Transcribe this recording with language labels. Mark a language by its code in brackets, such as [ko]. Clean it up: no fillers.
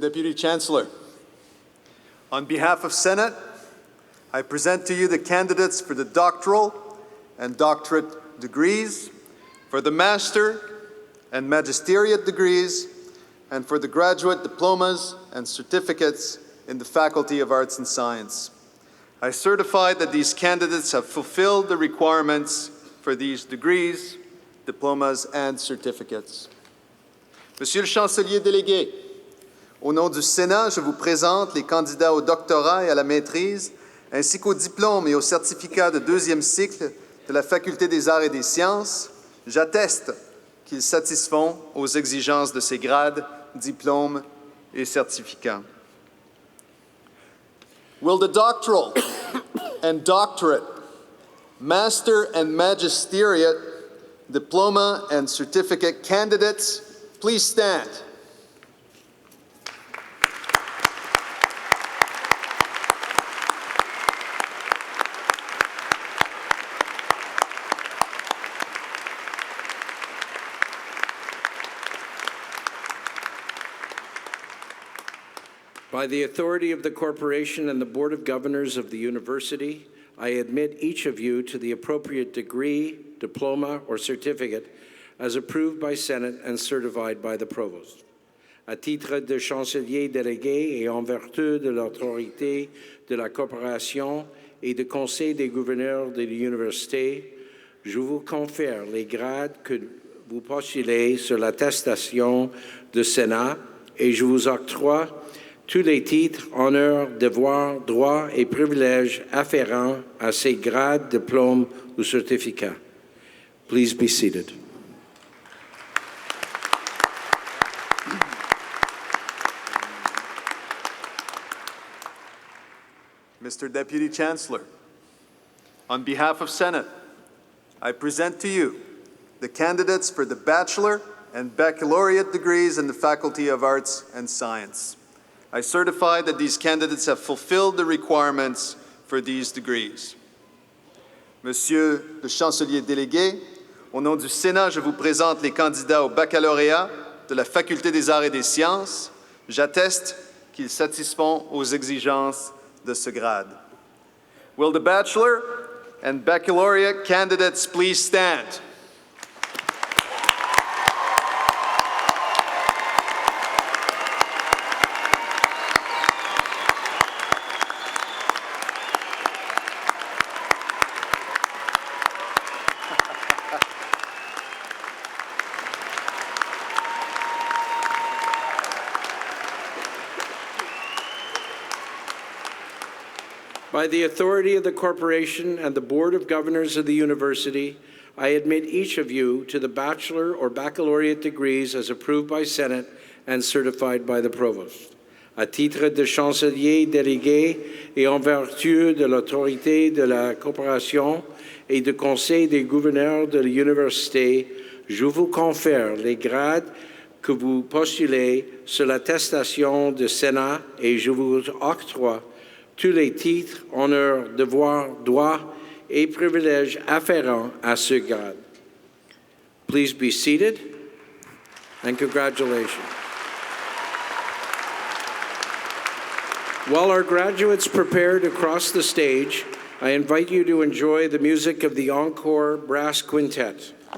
[en] Deputy Chancellor, on behalf of Senate, I present to you the candidates for the doctoral and doctorate degrees, for the master and magisteriate degrees, and for the graduate diplomas and certificates in the Faculty of Arts and Science. I certify that these candidates have fulfilled the requirements for these degrees, diplomas, and certificates. [fr] Monsieur le Chancelier délégué, au nom du Sénat, je vous présente les candidats au doctorat et à la maîtrise, ainsi qu'aux diplômes et aux certificats de deuxième cycle de la Faculté des Arts et des Sciences. J'atteste qu'ils satisfont aux exigences de ces grades, diplômes et certificats. [en] Will the doctoral and doctorate, master and magisteriate, diploma and certificate candidates please stand? By the authority of the corporation and the Board of Governors of the university, I admit each of you to the appropriate degree, diploma, or certificate as approved by Senate and certified by the Provost. [fr] À titre de chancelier délégué et en vertu de l'autorité de la corporation et du conseil des gouverneurs de l'université, je vous confère les grades que vous postulez sur l'attestation de Sénat et je vous octroie tous les titres, honneurs, devoirs, droits et privilèges afférents à ces grades, diplômes ou certificats. [en] Please be seated. Mr. Deputy Chancellor, on behalf of Senate, I present to you the candidates for the bachelor and baccalaureate degrees in the Faculty of Arts and Science. I certify that these candidates have fulfilled the requirements for these degrees. [fr] Monsieur le Chancelier délégué, au nom du Sénat, je vous présente les candidats au baccalauréat de la Faculté des Arts et des Sciences. J'atteste qu'ils satisfont aux exigences de ce grade. [en] Will the bachelor and baccalaureate candidates please stand? By the authority of the corporation and the Board of Governors of the university, I admit each of you to the bachelor or baccalaureate degrees as approved by Senate and certified by the Provost. [fr] À titre de chancelier délégué et en vertu de l'autorité de la corporation et du conseil des gouverneurs de l'université, je vous confère les grades que vous postulez sur l'attestation de Sénat et je vous octroie tous les titres, honneurs, devoirs, droits et privilèges afférents à ce grade. [en] Please be seated and congratulations. While our graduates prepare to cross the stage, I invite you to enjoy the music of the Encore Brass Quintet.